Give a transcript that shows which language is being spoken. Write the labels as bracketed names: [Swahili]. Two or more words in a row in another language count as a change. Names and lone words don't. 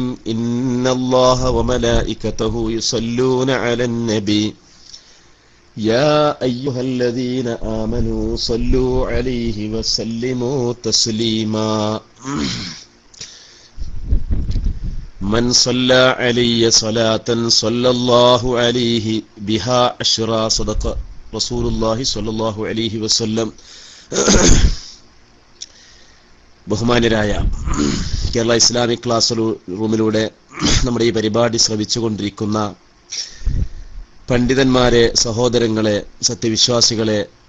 [Arabic] إن الله وملائكته يصلون على النبي يا أيها الذين آمنوا صلوا عليه وسلموا تسليما. من صلى علي صلاة صلى الله عليه بها عشرا. صدق رسول الله صلى الله عليه وسلم. [Malayalam] ബഹുമാന്യരായ കേരള ഇസ്ലാമിക് ക്ലാസ് റൂമിലൂടെ നമ്മുടെ ഈ പരിപാടി ശ്രവിച്ചുകൊണ്ടിരിക്കുന്ന പണ്ഡിതന്മാരെ, സഹോദരങ്ങളെ, സത്യവിശ്വാസികളെ,